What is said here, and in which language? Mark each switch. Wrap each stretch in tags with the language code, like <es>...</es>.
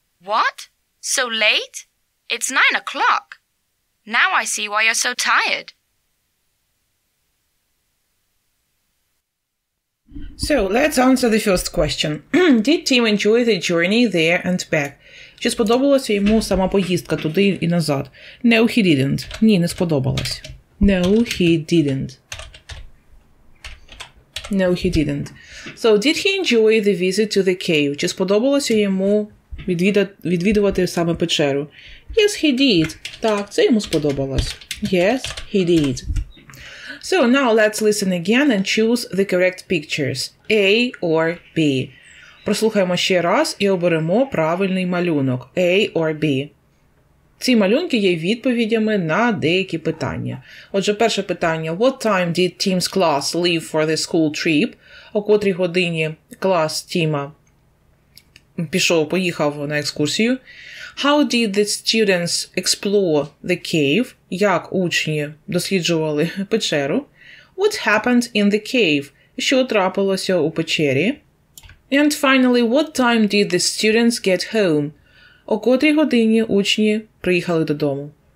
<en>What? So late? It's 9 o'clock. Now I see why you're so tired. So, let's answer the first question. Did Tim enjoy the journey there and back?</en> <uk>Чи сподобалася йому сама поїздка туди і назад?</uk> <en>No, he didn't.</en> <uk>Ні, не сподобалась.</uk> <en>No, he didn't. No, he didn't. So, did he enjoy the visit to the cave?</en> <uk>Чи сподобалося йому відвідувати саме печеру?</uk> <en>Yes, he did.</en> <uk>Так, це йому сподобалось.</uk> <en>Yes, he did. So, now let's listen again and choose the correct pictures. A or B.</en> <uk>Прослухаємо ще раз і оберемо правильний малюнок.</uk> <en>A or B.</en> <uk>Ці малюнки є відповідями на деякі питання. Отже, перше питання.</uk> <en>What time did Tim's class leave for the school trip?</en> <uk>О котрій годині клас Тіма поїхав на екскурсію.</uk> <en>How did the students explore the cave?</en> <uk>Як учні досліджували печеру?</uk> <en>What happened in the cave?</en> <uk>Що трапилося у печері?</uk> <en>And finally, what time did the students get home?</en> <uk>О котрій годині учні приїхали додому?</uk>